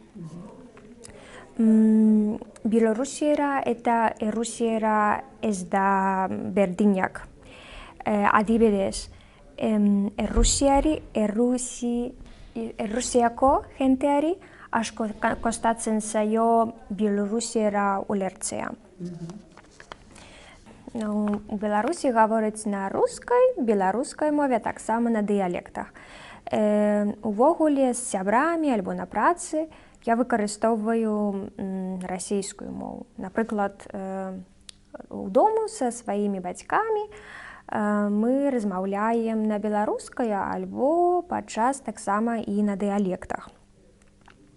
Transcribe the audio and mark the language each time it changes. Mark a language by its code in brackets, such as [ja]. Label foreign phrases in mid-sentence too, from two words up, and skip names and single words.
[eu] Bielorusiera eta Errusiera ez da berdinak. Adibidez, Errusiako jenteari asko kostatzen zaio Bielorusiera ulertzea. [be] Беларуси говорить на беларускай мове, таксама на дыялектах. Увогуле, з сябрамі альбо на працы я выкарыстоўваю расійскую мову. Напрыклад, удому са сваімі бацькамі мы размаўляем на беларускай альбо падчас таксама і на дыялектах.